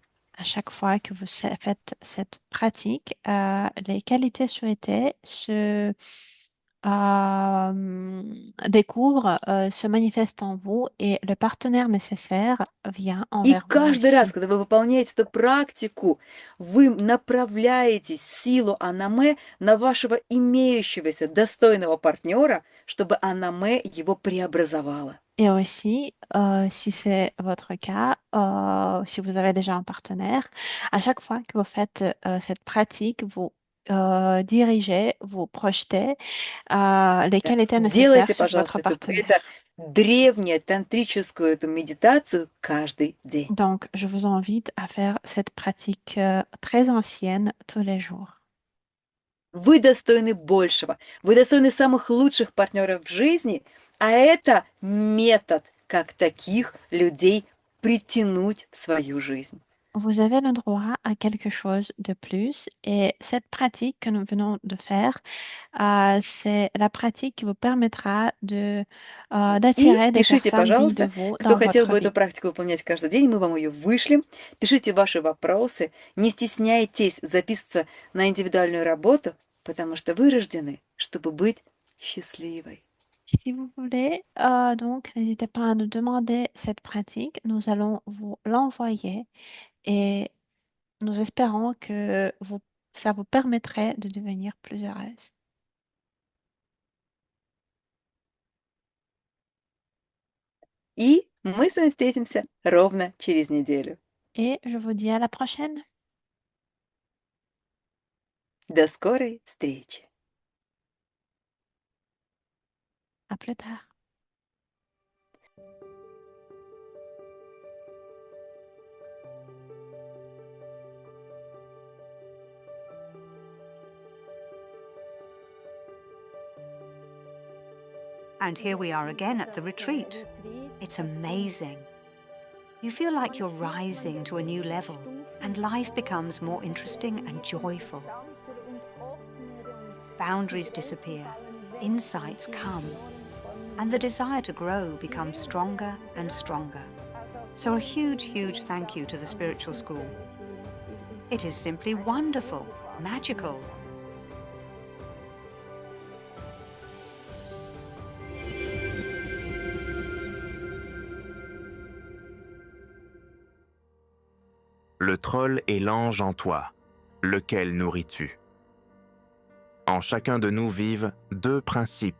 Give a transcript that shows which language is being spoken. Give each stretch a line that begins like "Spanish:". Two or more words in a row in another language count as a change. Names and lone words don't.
French: À chaque fois que vous faites cette pratique, les qualités souhaitées découvrent, se manifestent en vous et le partenaire nécessaire vient
Russian: И
French: envers vous
Russian: каждый раз,
French: aussi.
Russian: когда вы выполняете эту практику, вы направляете силу анаме на вашего имеющегося достойного партнера, чтобы анаме его преобразовало.
French: Et aussi, si c'est votre cas, si vous avez déjà un partenaire, à chaque fois que vous faites cette pratique, vous dirigez, vous projetez les
Russian: Да.
French: qualités nécessaires
Russian: Делайте,
French: sur votre
Russian: пожалуйста, эту
French: partenaire.
Russian: древнюю тантрическую эту медитацию каждый день.
French: Donc, je vous invite à faire cette pratique très ancienne tous les jours.
Russian: Вы достойны большего. Вы достойны самых лучших партнеров в жизни, а это метод, как таких людей притянуть в свою жизнь.
French: Vous avez le droit à quelque chose de plus et cette pratique que nous venons de faire, c'est la pratique qui vous permettra
Russian: И
French: d'attirer des
Russian: пишите,
French: personnes dignes de
Russian: пожалуйста,
French: vous
Russian: кто
French: dans
Russian: хотел
French: votre
Russian: бы эту
French: vie.
Russian: практику выполнять каждый день, мы вам ее вышлем. Пишите ваши вопросы, не стесняйтесь записываться на индивидуальную работу, потому что вы рождены, чтобы быть счастливой.
French: Si vous voulez, donc, n'hésitez pas à nous demander cette pratique. Nous allons vous l'envoyer et nous espérons que ça vous permettrait de devenir plus heureuse.
Russian: И мы с вами встретимся ровно через неделю.
French: Et je vous dis à la prochaine.
Russian: До скорой встречи!
French: À plus tard.
English: And here we are again at the retreat. It's amazing. You feel like you're rising to a new level, and life becomes more interesting and joyful. Boundaries disappear, insights come, and the desire to grow becomes stronger and stronger. So a huge, huge thank you to the Spiritual School. It is simply wonderful, magical.
French: Le troll est l'ange en toi. Lequel nourris-tu? En chacun de nous vivent deux principes.